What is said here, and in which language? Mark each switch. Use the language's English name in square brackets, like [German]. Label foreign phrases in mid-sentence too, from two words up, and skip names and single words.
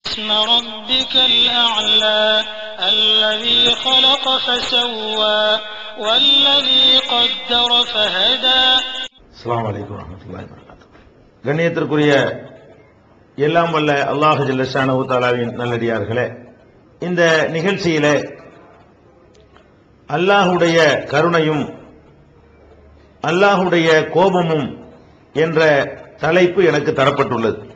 [Arabic] اسم ربك الأعلى الذي خلق فسوى والذي قدر فهدى. السلام عليكم ورحمة الله وبركاته. [Tamil] கண்ணியத்திற்குரிய எல்லாம் வல்ல அல்லாஹ் [Arabic] جل شأنه [Tamil] தஆலாவின் நல்லடியார்களே, இந்த நிகழ்ச்சியிலே அல்லாஹ்வுடைய கருணையும் அல்லாஹ்வுடைய கோபமும் என்ற தலைப்பு எனக்கு தரப்பட்டுள்ளது.